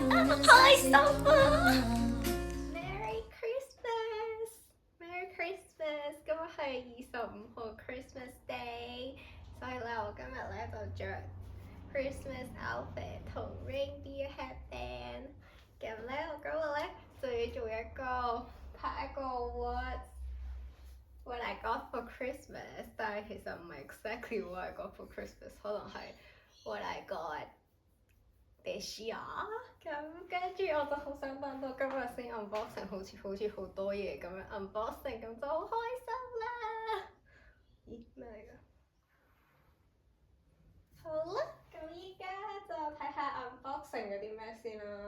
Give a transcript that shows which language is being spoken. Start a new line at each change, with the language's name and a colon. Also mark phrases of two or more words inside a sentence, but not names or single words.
Cantonese: 開心啊
English: ！Merry Christmas，Merry Christmas，
Cantonese: 今日係25號
English: Christmas Day，
Cantonese: 所以咧我今日咧就着
English: Christmas outfit
Cantonese: 同
English: reindeer headband，
Cantonese: 咁咧我今日咧就要做一個拍一個
English: what I got for Christmas，
Cantonese: 但係其實唔係
English: exactly what I got for Christmas，可能係 what I got this year。
Cantonese: 咁跟住我就好想等到今日先 unboxing，好似好多嘢咁樣 unboxing，咁就好開心啦！咦，咩嚟㗎？好啦，咁依家就睇下 unboxing 嗰啲咩先啦。